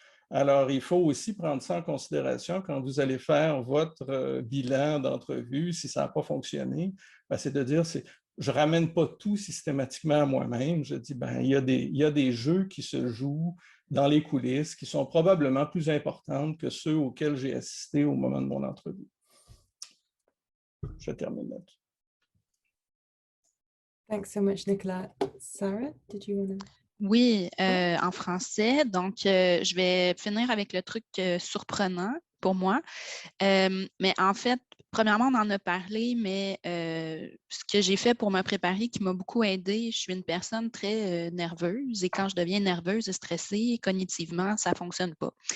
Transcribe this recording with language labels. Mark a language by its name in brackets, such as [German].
[French] Alors, il faut aussi prendre ça en considération quand vous allez faire votre bilan d'entrevue, si ça n'a pas fonctionné, ben, c'est de dire, je ne ramène pas tout systématiquement à moi-même. Je dis, ben, il y a des jeux qui se jouent dans les coulisses qui sont probablement plus importantes que ceux auxquels j'ai assisté au moment de mon entrevue. Je termine là-dessus. [English] Thanks so much, Nicolas. Sara, did you want to? [French] Oui, en français. Donc, je vais finir avec le truc surprenant pour moi. Mais en fait, premièrement, on en a parlé, mais ce que j'ai fait pour me préparer qui m'a beaucoup aidée, je suis une personne très nerveuse et quand je deviens nerveuse et stressée, cognitivement, ça ne fonctionne pas.